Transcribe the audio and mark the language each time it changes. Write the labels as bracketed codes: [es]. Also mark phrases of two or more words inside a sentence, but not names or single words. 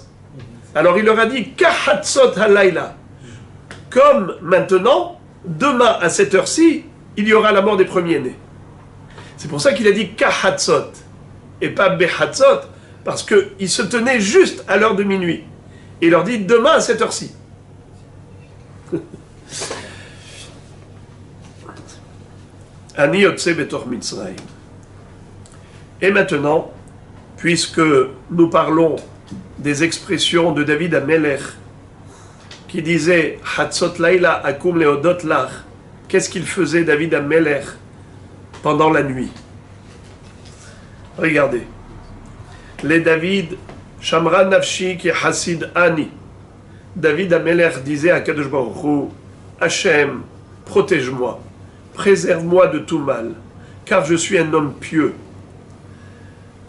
[fr] Alors il leur a dit [he] כחצות הלילה. [fr] Comme maintenant, demain à cette heure-ci, il y aura la mort des premiers-nés. C'est pour ça qu'il a dit Kahatzot et pas Behatzot, parce qu'il se tenait juste à l'heure de minuit. Et il leur dit demain à cette heure-ci. [he] אני יוצא בתוך מצרים. [fr] Et maintenant, puisque nous parlons des expressions de David Amelech, qui disait [he] חצות לילה אקום להודות לך, [fr] qu'est-ce qu'il faisait David Amelech pendant la nuit? [he] Regardez. לדוד שמרה נפשי כי חסיד אני. [fr] David Amelech disait à [he] קדוש ברוך הוא, [fr] Hachem, protège-moi, préserve-moi de tout mal, car je suis un homme pieux.